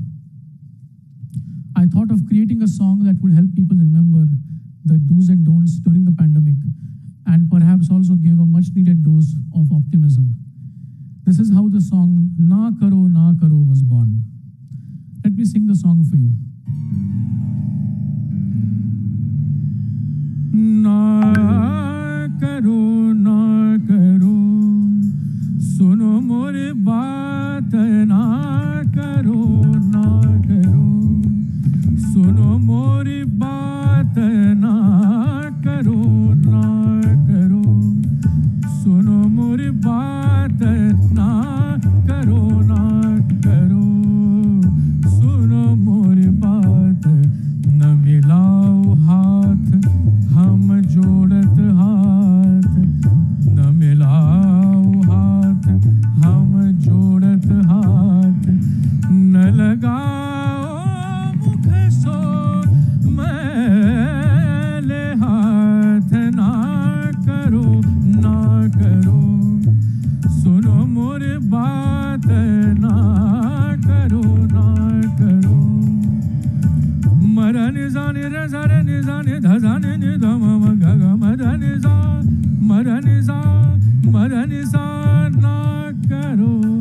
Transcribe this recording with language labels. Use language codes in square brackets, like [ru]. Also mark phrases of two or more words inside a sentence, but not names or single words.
[en] I thought of creating a song that would help people remember the do's and don'ts during the pandemic and perhaps also give a much needed dose of optimism. This is how the song Na Karo was born. Let me sing the song for you. [hi] ना करो, सुनो मोरे बात, ना करो, सुनो मोरे बात, ना करो, सुनो मोरे बात, ना करो, सुनो मोरे बात, ना मिलाओ हाथ, हम जोड़त हाथ, न मिलाओ हाथ, हम जोड़त हाथ, न लगाओ मुख सो मैले हाथ, ना करो, सुनो मोर बात, ना करो, मरन जाने रे जाने निजाने धजाने निधम गग मरन जा ना करो,